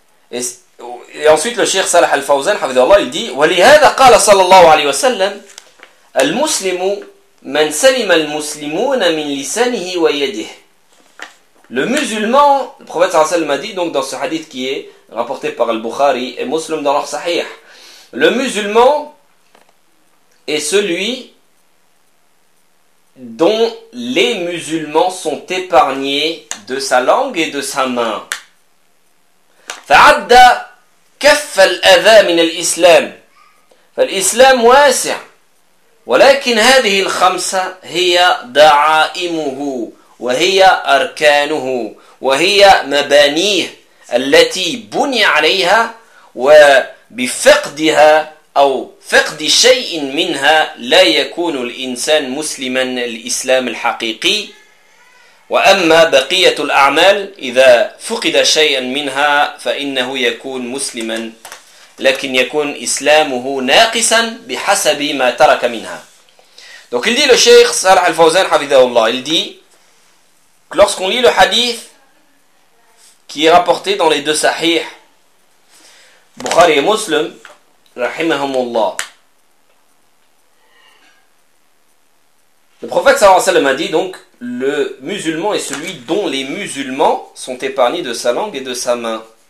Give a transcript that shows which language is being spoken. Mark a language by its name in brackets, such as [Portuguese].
[French] Et ensuite, le Cheikh Salah Al-Fawzan, il dit, « [Arabic] وَلِهَذَا قَالَ صَلَى اللَّهُ عَلَيْهِ وَسَلَّمْ الْمُسْلِمُ مَنْ سَلِمَ الْمُسْلِمُونَ مِنْ لِسَانِهِ وَيَدِهِ [French] » Le musulman, le prophète sallallahu alayhi wa sallam a dit, donc dans ce hadith qui est rapporté par Al-Bukhari et Muslim dans leur sahih, le musulman est celui dont les musulmans sont épargnés de sa langue et de sa main. [Arabic] فعد كف الأذى من الإسلام فالإسلام واسع ولكن هذه الخمسة هي دعائمه وهي أركانه وهي مبانيه التي بني عليها وبفقدها أو فقد شيء منها لا يكون الإنسان مسلما الإسلام الحقيقي وأما بقية الأعمال إذا فقد شيئا منها فإنه يكون مسلما لكن يكون إسلامه ناقصا بحسب ما ترك منها. [French] Donc il dit le Cheikh Salah Al-Fawzan Hafidhahullah, il dit que lorsqu'on lit le hadith qui est rapporté dans les deux sahih Bukhari et Muslim rahimahumullah, le prophète sallallahu alayhi wa sallam a dit donc le musulman est celui dont les musulmans sont épargnés de sa langue et de sa main.